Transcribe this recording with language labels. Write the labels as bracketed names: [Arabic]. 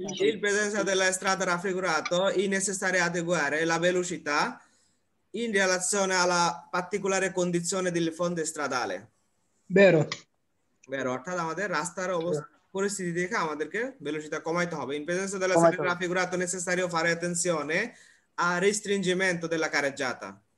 [Italian] il presenza della strada raffigurato in necessaria adeguare la velocità in relazione alla particolare condizione del fondo stradale. vero [Bangla] অর্থাৎ আমাদের রাস্তার পরিস্থিতি দেখে আমাদেরকে velocity কমাইতে হবে। [Italian] in presenza della strada raffigurato è necessario fare attenzione al restringimento della careggiata.